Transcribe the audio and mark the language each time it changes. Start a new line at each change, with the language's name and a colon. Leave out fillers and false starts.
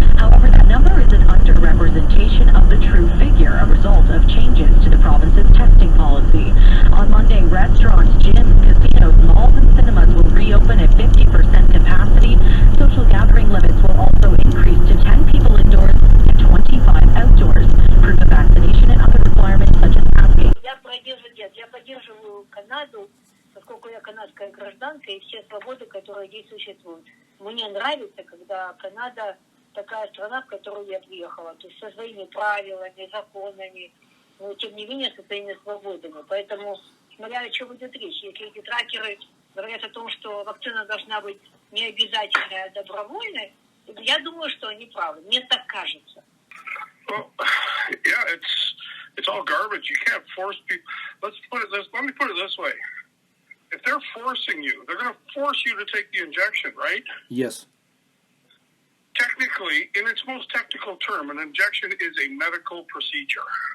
English: However, that number is an underrepresentation of the true figure, a result of changes to the province's testing policy. On Monday, restaurants, gyms, casinos, malls, and cinemas will reopen at 50% capacity. Social gathering limits will also increase to 10 people indoors and 25 outdoors. Proof of vaccination and other requirements such as masking.
Russian: Я поддерживаю Канаду, поскольку я канадская гражданка, и все свободы, которые здесь существуют. Мне нравится, когда Канада такая страна, в которую я приехала, то есть со своими правилами, законами, но тем не менее со своими свободами. Поэтому, смотря о чем идет речь, если эти тракеры говорят о том, что вакцина должна быть не обязательная, а добровольной, я думаю, что они правы. Мне так кажется.
English: Well, yeah, it's all garbage. You can't force people. Let me put it this way. If they're forcing you, they're going to force you to take the injection, right? Yes. Technically, in its most technical term, an injection is a medical procedure.